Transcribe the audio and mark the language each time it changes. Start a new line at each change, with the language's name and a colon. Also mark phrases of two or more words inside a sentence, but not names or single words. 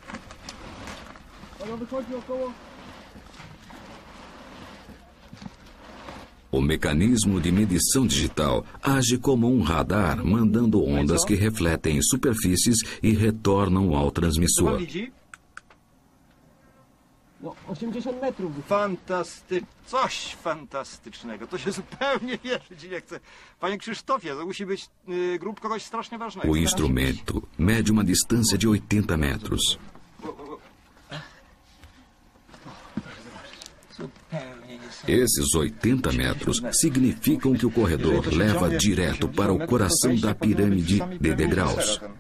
Portuguese: O mecanismo de medição digital age como um radar, mandando ondas que refletem em superfícies e retornam ao transmissor.
Polish: 80 metrów. Coś fantastycznego. To się zupełnie wierzyć nie chce. Panie Krzysztofie, to musi być grób kogoś strasznie ważnego.
Portuguese: O instrumento mede uma distância de 80 metros. Esses 80 metros significam que o corredor leva direto para o coração da pirâmide de degraus.